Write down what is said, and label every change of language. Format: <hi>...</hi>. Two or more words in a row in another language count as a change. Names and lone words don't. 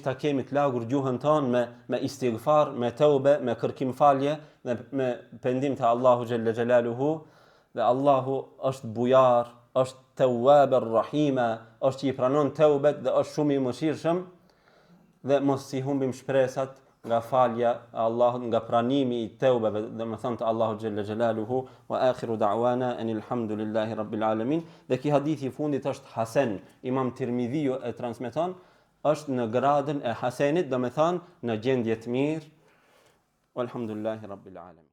<sq>ta kemi të lagur gjuhën tonë me istighfar, me tauba, me kërkim falje, me pendim te Allahu</sq> <ar>جل جلاله,</ar> <sq>dhe Allahu është bujar, është</sq> <ar>تواب الرحيم,</ar> <sq>është që i pranon teubet dhe është shumë i mëshirshëm, dhe mos si humbim shpresat nga falja e Allahut, nga pranimi i teubeve, domethënë te Allahu</sq> <ar>جل جلاله. وآخر دعوانا أن الحمد لله رب العالمين.</ar> <sq>Dhe ki hadithi i fundit është hasan, Imam Tirmidhiu e transmeton, është në gradën e hasenit, domethënë në gjendje të mirë.</sq> <ar>والحمد لله رب العالمين.</ar>